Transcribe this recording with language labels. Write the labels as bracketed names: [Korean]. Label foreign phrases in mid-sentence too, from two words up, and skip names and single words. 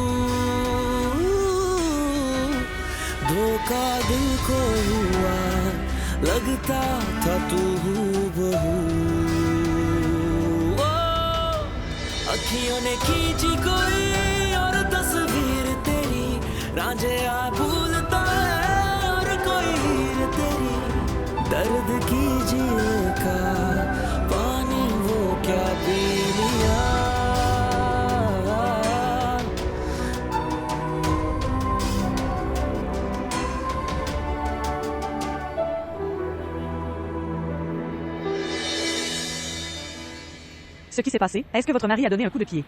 [Hindi] धोखा दिल को हुआ लगता था तू हूबहू अखियों ने खींची कोई और तस्वीर तेरी रांझे आ भूलता है और कोई हीर तेरी दर्द की झील का पानी वो क्या पी लिया [French] Ce qui s'est passé, est-ce que votre mari a donné un coup de pied?